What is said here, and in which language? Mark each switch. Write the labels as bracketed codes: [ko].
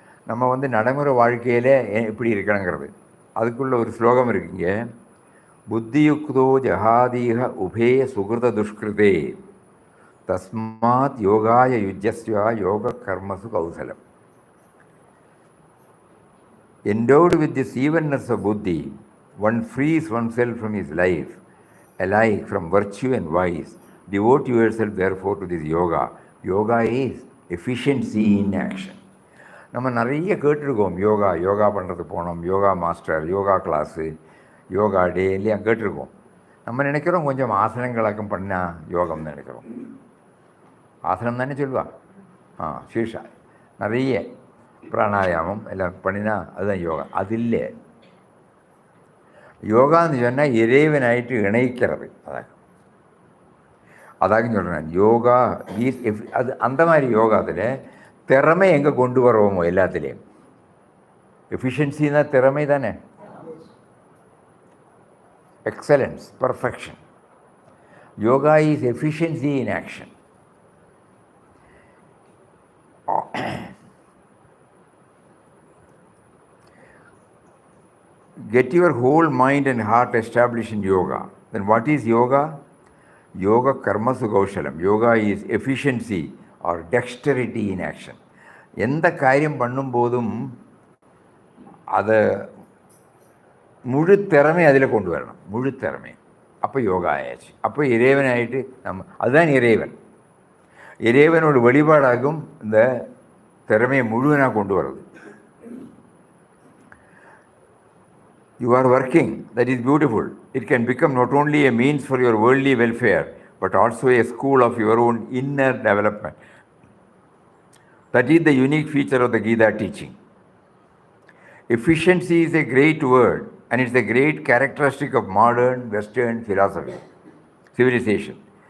[ta] நம்ம நடைமுறை வாழ்க்கையில் எப்படி இருக்கணுங்கிறது அதுக்குள்ள ஒரு ஸ்லோகம் இருக்குங்க. [sa] புத்தியுக்தோ ஜஹாதீக உபே சுகிருத துஷ்கிருதே தஸ்மாத் யோகாய யுஜஸ்வா யோக கர்மசு கௌசலம். [en] Endowed with this evenness of buddhi, one frees oneself from his life, alike from virtue and vice. Devote yourself therefore to this yoga. Yoga is efficiency in action. [ta] நம்ம நிறைய கேட்டிருக்கோம், யோகா பண்ணுறது போனோம், யோகா மாஸ்டர், யோகா கிளாஸு, யோகா டே இல்லையா கேட்டிருக்கோம். நம்ம நினைக்கிறோம் கொஞ்சம் ஆசனங்களாக்கம் பண்ணால் யோகம்னு நினைக்கிறோம். ஆசனம் தானே சொல்லுவா. சீஷா நிறைய பிராணாயாமம் எல்லாம் பண்ணினா அதுதான் யோகா. அது இல்லை. யோகான்னு சொன்னால் இறைவனாயிட்டு இணைக்கிறது. அதாக சொல்கிறேன். யோகா அது அந்த மாதிரி யோகாத்தில் திறமை எங்கே கொண்டு வருவோமோ எல்லாத்துலேயும். எஃபிஷியன்சின்னா திறமை தானே, excellence, perfection. [en] Yoga is efficiency in action. get your whole mind and heart established in yoga. Then what is yoga? [sa] Yoga karmasu kaushalam. [en] Yoga is efficiency or dexterity in action. [ta] எந்த காரியம் பண்ணும்போதும் அதை முழு திறமை அதில் கொண்டு வரணும், முழு திறமை. அப்போ யோகா ஆயாச்சு. அப்போ இறைவன் ஆகிட்டு அதுதான் இறைவன். இறைவனோட வழிபாடாகும் இந்த திறமையை முழுவனாக கொண்டு வர்றது. [en] You are working, that is beautiful. It can become not only a means for your worldly welfare, but also a school of your own inner development. That is the unique feature of the Gita teaching. Efficiency is a great word, and it's a great characteristic of modern Western philosophy, civilization.